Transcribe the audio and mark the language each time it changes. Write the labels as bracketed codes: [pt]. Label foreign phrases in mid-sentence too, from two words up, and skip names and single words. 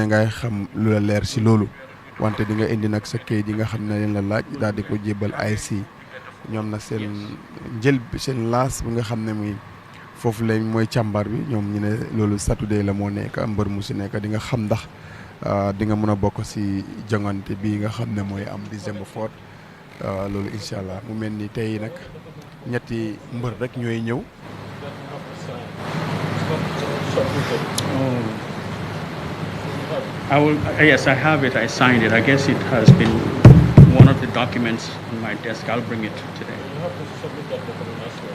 [wo] ngay xam lu la leer si loolu wante di nga indi nag sa kayit yi nga xam ne leen la laaj daal di ko jébal AIC ñoom nag seen laas bi nga xam ne muy foofu lañ mooy càmbar bi ñoom ñu ne loolu Saturday la moo nekk mbër mu si nekk di nga xam ndax di nga mën a bokk si jongante bi nga xam ne mooy am December 4 loolu [ar] إن شاء الله [wo] mu mel ni tey nag ñetti mbër rek ñooy ñëw. [en] Yes, I have it. I signed it. I guess it has been one of the documents on my desk. I'll bring it today. You have to submit that document as well.